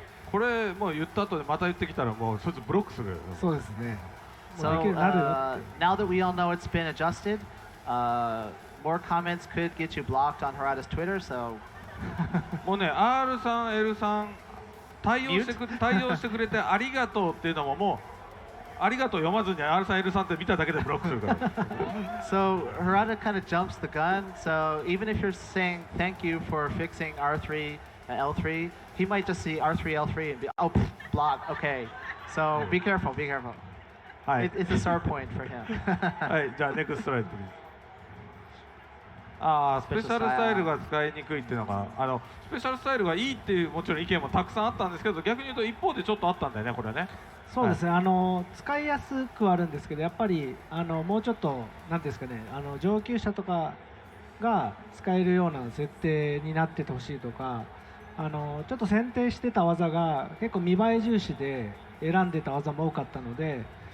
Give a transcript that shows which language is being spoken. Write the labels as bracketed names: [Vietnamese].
[Japanese] これもう言った後でまた言ってきたらもうそいつブロックする。そうですね。 [English] So now that we all know it's been adjusted, more comments could get you blocked on Harada's Twitter. So [Japanese] もうね R さん L さん対応してくれてありがとうっていうのももうありがとう読まずに R さん L さんって見ただけでブロックするから。 [English] So Harada kind of jumps the gun. So even if you're saying thank you for fixing R3 and L3, he might just see R3 L3 and be block. Okay. So be careful. It's a sore point for him. [Japanese] はい、じゃあネクストライズプリーズ。スペシャルスタイルが使いにくいっていうのがスペシャルスタイルがいいっていうもちろん意見もたくさんあったんですけど、逆に言うと一方でちょっとあったんだよねこれね。そうですね、使いやすくはあるんですけど、やっぱりもうちょっとなんですかね、上級者とかが使えるような設定になっててほしいとか、ちょっと選定してた技が結構見栄え重視で選んでた技も多かったので、